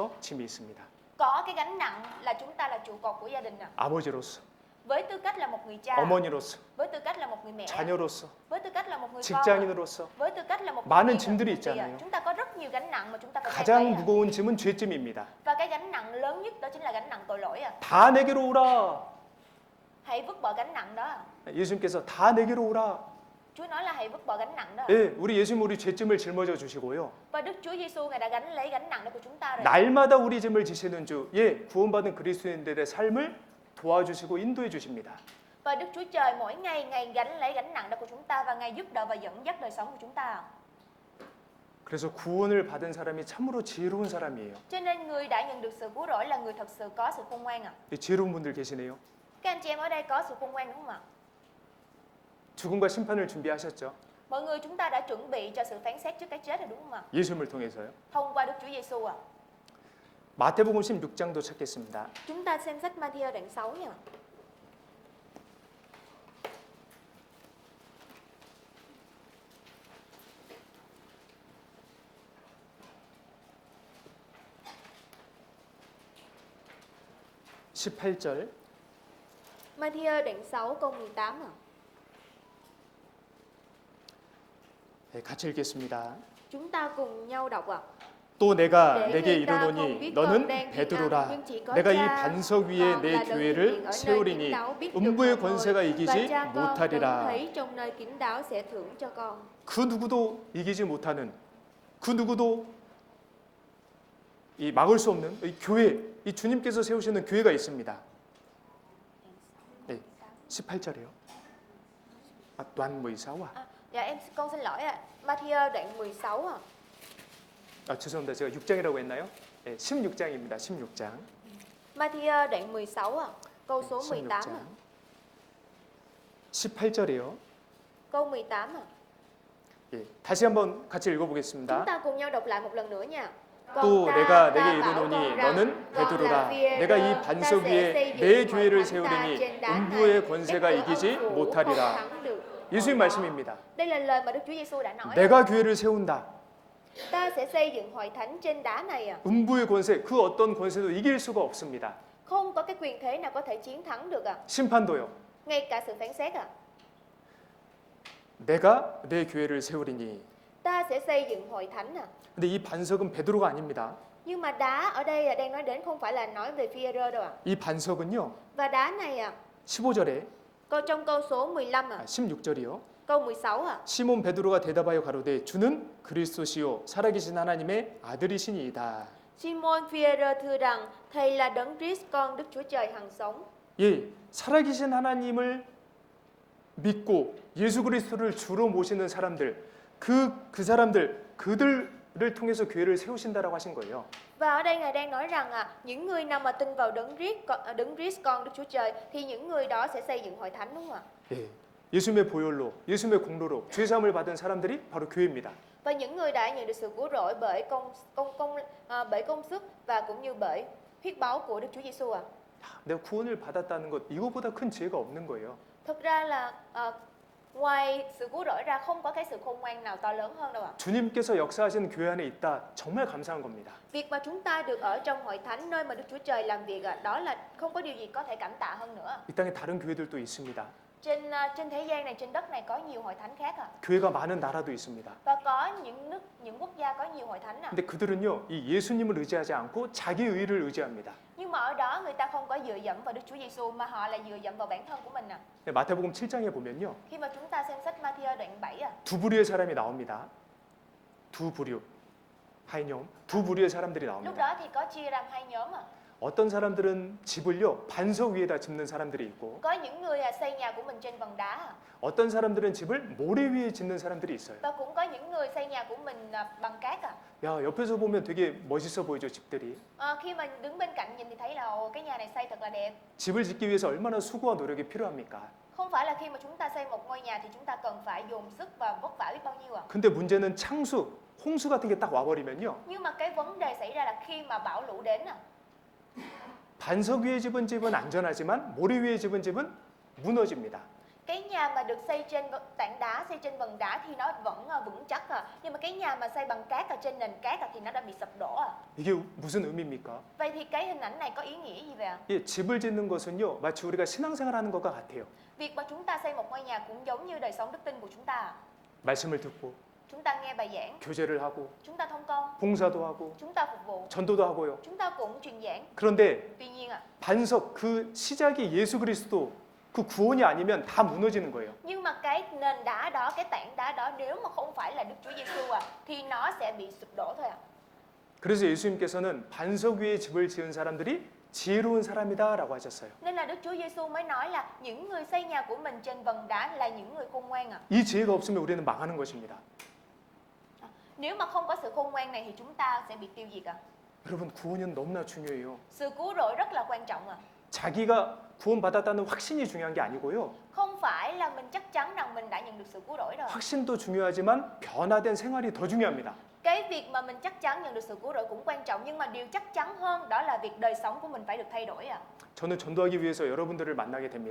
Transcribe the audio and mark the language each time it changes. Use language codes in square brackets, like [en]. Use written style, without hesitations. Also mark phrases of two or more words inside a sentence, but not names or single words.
[vi] Có cái gánh nặng là chúng ta là trụ cột của gia đình ạ. [ko] 아버지로서. [vi] với tư cách là một người cha, [ko] 어머니로서, [vi] với tư cách là một người mẹ, [ko] 자녀로서, [vi] với tư cách là một người con, [ko] 직장인으로서 [vi] với tư cách là một [ko] 많은 [vi] nhân [ko] 짐들이 [vi] viên. [ko] 있잖아요. [vi] Chúng ta có rất nhiều gánh nặng mà chúng ta phải [ko] 가장 [vi] mang lấy. [ko] 무거운 짐은 죄짐입니다. [vi] Và cái gánh nặng lớn nhất đó chính là gánh nặng tội lỗi. [ko] 다 내게로 오라. [vi] Hãy vứt bỏ gánh nặng đó. [ko] 예수님께서 다 내게로 오라. [vi] Chúa nói là hãy vứt bỏ gánh nặng đó. [ko] 예, 우리 예수님 우리 죄짐을 짊어져 주시고요. [vi] Và Đức Chúa Giêsu Ngài đã gánh lấy gánh nặng đó của chúng ta rồi. [ko] 날마다 우리 짐을 지시는 주, 예, 구원받은 그리스도인들의 삶을 도와주시고 인도해 주십니다. [vi] Và Đức Chúa Trời mỗi ngày Ngài gánh lấy gánh nặng đó của chúng ta và Ngài giúp đỡ và dẫn dắt đời sống của chúng ta. [ko] 그래서 구원을 받은 사람이 참으로 지혜로운 사람이에요. [vi] Cho nên người đã nhận được sự cứu rỗi là người thật sự có sự khôn ngoan ạ. [ko] 예, 지혜로운 분들 계시네요. [vi] Các anh chị em ở đây có sự khôn ngoan đúng không ạ? [ko] 죽음과 심판을 준비하셨죠. [vi] Mọi người chúng ta đã chuẩn bị cho sự phán xét trước cái chết rồi đúng không ạ? [ko] 예수님을 통해서요. [vi] Thông qua Đức Chúa Giêsu ạ. [ko] 마태복음 16장도 찾겠습니다. [vi] Chúng ta xem sách Ma-thi-ơ đoạn 6 nha. [ko] (18절) [vi] Ma-thi-ơ đoạn 6 câu 18 ạ. [ko] 네, 같이 읽겠습니다. [vi] Chúng ta cùng nhau đọc ạ. [ko] 또 내가 내 내게 이르노니 너는 베드로라 내가 이 반석 위에 내 교회를 세우리니 음부의 권세가 이기지 못하리라. [vi] trong nơi kín đáo sẽ thưởng cho con. [ko] 그 누구도 이기지 못하는, 그 누구도 이 막을 수 없는 이 교회, 이 주님께서 세우시는 교회가 있습니다. 네, 18절이요. 아, [vi] đoạn 16 à? Dạ con xin lỗi ạ. Ma-thi-ơ đoạn 16 ạ. [ko] 아, 죄송합니다. 제가 6장이라고 했나요? 네, 16장입니다. 16장. [vi] Ma-thi-ơ đoạn 16 ạ. Câu số 18 ạ. [ko] 18절이요. [vi] Câu 18 ạ. [ko] 예, 다시 한번 같이 [vi] Chúng [ko] 읽어보겠습니다. [vi] ta cùng nhau đọc lại một lần nữa nha. [ko] 또 내가 내게 이르노니 너는 베드로라 내가 이 반석 위에 내 교회를 세우리니 음부의 권세가 이기지 못하리라. 예수님 말씀입니다. [vi] Đây là lời mà Đức Chúa Giêsu đã nói. [ko] 내가 교회를 세운다. [vi] Ta sẽ xây dựng hội thánh trên đá này ạ. [ko] 음부의 권세, 그 어떤 권세도 이길 수가 없습니다. [vi] Không có cái quyền thế nào có thể chiến thắng được ạ. [ko] 심판도요. [vi] Ngay cả sự phán xét ạ. [ko] 내가 내 교회를 세우리니. [vi] Ta sẽ xây dựng hội thánh ạ. [ko] 근데 이 반석은 베드로가 아닙니다. [vi] Nhưng mà đá ở đây đang nói đến không phải là nói về Phi-e-rơ đâu ạ. [ko] 이 반석은요. [vi] Và đá này ạ. [ko] 15절에 [vi] Trong câu số 15 ạ. [ko] 16절이요. [vi] Câu 16 ạ. [ko] 시몬 베드로가 대답하여 가로되 주는 그리스도시요 살아계신 하나님의 아들이시니이다. [vi] Simon Phi-e-rơ thưa rằng thầy là Đấng Christ con Đức Chúa Trời hằng sống. [ko] 예, 살아계신 하나님을 믿고 예수 그리스도를 주로 모시는 사람들, 그 사람들, 그들을 통해서 교회를 세우신다라고 하신 거예요. [vi] Và ở đây Ngài đang nói rằng những người nào mà tin vào Đấng Christ con Đức Chúa Trời thì những người đó sẽ xây dựng hội thánh đúng không ạ? [ko] 예, 예수님의 보혈로, 예수님의 공로로 죄 사함을 받은 사람들이 바로 교회입니다. [vi] Và những người đã nhận được sự cứu rỗi bởi bởi công sức và cũng như bởi huyết báu của Đức Chúa Giêsu ạ. [ko] 내가 구원을 받았다는 것 이거보다 큰 지혜가 없는 거예요. [vi] Thực ra là ngoài sự cứu rỗi ra không có cái sự khôn ngoan nào to lớn hơn đâu ạ. [ko] 주님께서 역사하시는 교회 안에 있다. 정말 감사한 겁니다. [vi] Việc mà chúng ta được ở trong hội thánh nơi mà Đức Chúa Trời làm việc đó là không có điều gì có thể cảm tạ hơn nữa. [ko] 이 땅에 다른 교회들도 있습니다. [vi] Trên thế gian này, trên đất này có nhiều hội thánh khác ạ. [ko] 교회가 많은 나라도 있습니다. [vi] Và có những quốc gia có nhiều hội thánh ạ. [ko] 근데 그들은요, 이 예수님을 의지하지 않고 자기 의를 의지합니다. [vi] Nhưng mà ở đó người ta không có dựa dẫm vào Đức Chúa Giêsu mà họ là dựa dẫm vào bản thân của mình ạ. [ko] 네, 마태복음 7장에 보면요. [vi] Khi mà chúng ta xem sách Ma-thi-ơ đoạn 7 ạ. [ko] 두 부류의 사람이 나옵니다. 두 부류. 하이뇽. 두 부류의 사람들이 [vi] Lúc [ko] 나옵니다. [vi] đó thì có chia ra hai nhóm ạ. [ko] 어떤 사람들은 집을요, 반석 위에다 짓는 사람들이 있고 [vi] Có những người xây nhà của mình trên vầng đá ạ. [ko] 어떤 사람들은 집을 모래 위에 짓는 사람들이 있어요. [vi] Và cũng có những người xây nhà của mình bằng cát ạ. [ko] 야, 옆에서 보면 되게 멋있어 보이죠, 집들이. [vi] Khi mà đứng bên cạnh nhìn thì thấy là cái nhà này xây thật là đẹp. [ko] 집을 짓기 위해서 얼마나 수고와 노력이 필요합니까? [vi] Không phải là khi mà chúng ta xây một ngôi nhà thì chúng ta cần phải dồn sức và vất vả biết bao nhiêu ạ. [ko] 근데 문제는 창수, 홍수 같은 게 딱 와버리면요. [vi] Nhưng mà cái vấn đề xảy ra là khi mà bão lũ đến ạ. [ko] 반석 위에 집은 집은 안전하지만 모래 위에 집은 집은 무너집니다. [vi] Cái nhà mà được xây trên tảng đá, xây trên vần đá thì nó vẫn vững chắc nhưng mà cái nhà mà xây bằng cát ở trên nền cát thì nó đã bị sụp đổ [ko] 이게 무슨 의미입니까? [vi] Vậy thì cái hình ảnh này có ý nghĩa gì vậy ạ? [ko] 예, 집을 짓는 것은요, 마치 우리가 신앙생활하는 것과 같아요. [vi] Việc mà chúng ta xây một ngôi nhà cũng giống như đời sống đức tin của chúng ta. [ko] 말씀을 듣고 [vi] Chúng ta nghe bài giảng, [ko] 교제를 하고 [vi] chúng ta thông công, [ko] 봉사도 하고 [vi] chúng ta phục vụ, [ko] 전도도 하고요. [vi] chúng ta cũng truyền giảng. [ko] 그런데 [vi] Tuy nhiên [ko] 반석 그 시작이 예수 그리스도 그 구원이 아니면 다 무너지는 거예요. [vi] nhưng mà cái nền đá đó, cái tảng đá đó nếu mà không phải là Đức Chúa Giêsu thì nó sẽ bị sụp đổ thôi [ko] 그래서 예수님께서는 반석 위에 집을 지은 사람들이 지혜로운 사람이다라고 하셨어요. [vi] Nên là Đức Chúa Giêsu mới nói là những người xây nhà của mình trên vần đá là những người khôn ngoan [ko] 이 지혜가 없으면 우리는 망하는 것입니다. [vi] Nếu mà không có sự khôn ngoan này thì chúng ta sẽ bị tiêu diệt [ko] 여러분 구원은 너무나 중요해요. [vi] Sự cứu rỗi rất là quan trọng [ko] 자기가 구원받았다는 확신이 중요한 게 아니고요. [vi] Không phải là mình chắc chắn rằng mình đã nhận được sự cứu rỗi rồi. [ko] 확신도 중요하지만 변화된 생활이 더 중요합니다. [vi] Cái việc mà mình chắc chắn nhận được sự cứu rỗi cũng quan trọng nhưng mà điều chắc chắn hơn đó là việc đời sống của mình phải được thay đổi [ko] 저는 전도하기 위해서 여러분들을 만나게 됩니다.